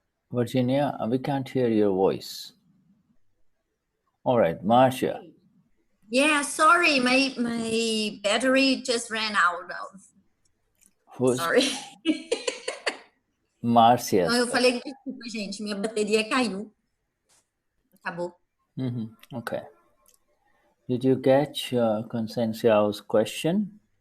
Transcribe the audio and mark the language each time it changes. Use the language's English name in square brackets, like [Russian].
[English] Virginia, we can't hear your voice. All right, Marcia. Yeah, sorry, my battery just ran out of. Sorry. Marcia. [Portuguese] Não, eu falei, desculpa, gente, minha bateria caiu. Acabou. [English] Okay. Did you catch Consensiao's question?